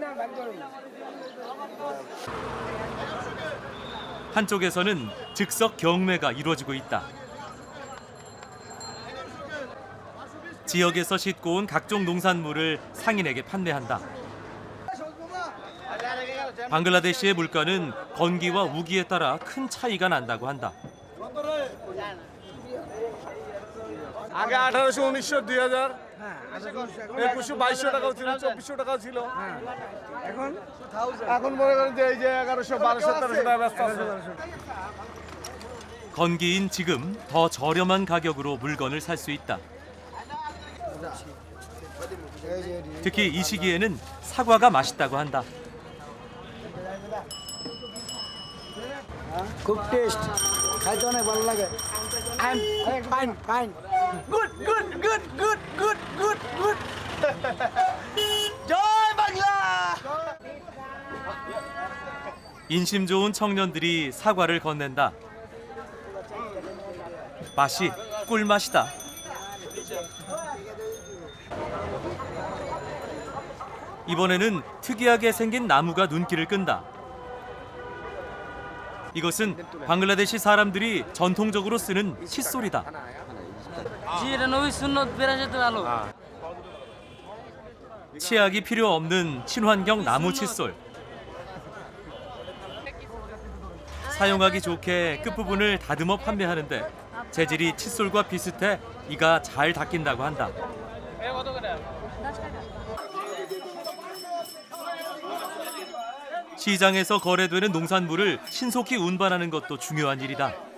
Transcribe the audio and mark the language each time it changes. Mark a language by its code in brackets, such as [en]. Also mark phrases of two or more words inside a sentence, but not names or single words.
[ko] 한쪽에서는 즉석 경매가 이루어지고 있다. 지역에서 싣고 온 각종 농산물을 상인에게 판매한다. 방글라데시의 물가는 건기와 우기에 따라 큰 차이가 난다고 한다. [bn] আগে 1800 1900 2000 2100 2200 টাকাও ছিল, 2400 টাকাও ছিল। এখন এখন মনে করেন যে এই যে 1100 1200 1300 টাকা ব্যস্ত আছে। [ko] 건기인 지금 더 저렴한 가격으로 물건을 살 수 있다. 특히 이 시기에는 사과가 맛있다고 한다. [bn] খুব টেস্ট, খাইতে অনেক ভালো লাগে। [en] fine fine, good good good good good good good. [bn] জয় বাংলা। [ko] 인심 좋은 청년들이 사과를 건넨다. 맛이 꿀맛이다. 이번에는 특이하게 생긴 나무가 눈길을 끈다. 이것은 방글라데시 사람들이 전통적으로 쓰는 칫솔이다. [bn] জি এটা নবী সুন্নত বেরাসতে ভালো [ko] 치약이 필요 없는 친환경 나무 칫솔. 사용하기 좋게 끝부분을 다듬어 판매하는데 재질이 칫솔과 비슷해 이가 잘 닦인다고 한다. 시장에서 거래되는 농산물을 신속히 운반하는 것도 중요한 일이다.